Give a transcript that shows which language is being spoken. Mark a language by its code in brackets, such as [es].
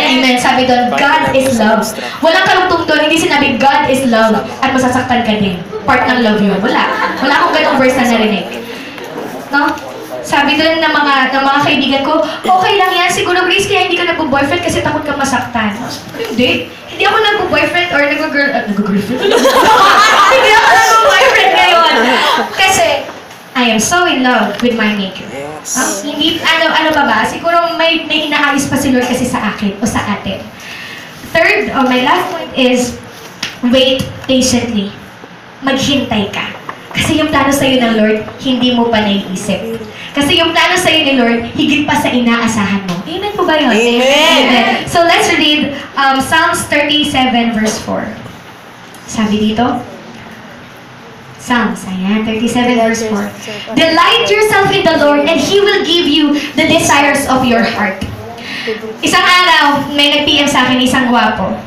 [tl] Amen. Sabi doon, [en] God is love. [tl] Walang kalugtong doon, hindi sinabi God is love at masasaktan ka din. Part ng love yun. Wala akong ganong verse na narinig. No? Sabi doon ng mga kaibigan ko, okay lang yan, siguro Grace, kaya hindi ka nagbo-boyfriend kasi takot kang masaktan. Hindi. Hindi ako nagbo-boyfriend or nag-girlfriend. Hindi ako nagbo-boyfriend ngayon. [en] Kasi, I am so in love with my maker. [tl] Hindi, ano pa ba? Siguro may inaayos pa si Lord kasi sa akin o sa atin. [en] Third, my last point is, wait patiently. [tl] Maghintay ka. Kasi yung plano sa'yo ng Lord, hindi mo pa naiisip. Kasi yung plano sa'yo ni Lord, higit pa sa inaasahan mo. Amen po ba yun? Amen! [en] So let's read Psalms 37 verse 4. [tl] Sabi dito, Psalms, ayan, 37 verse 4. [en] Delight yourself in the Lord and He will give you the desires of your heart. [tl] Isang araw, may nag-PM sa akin, isang gwapo.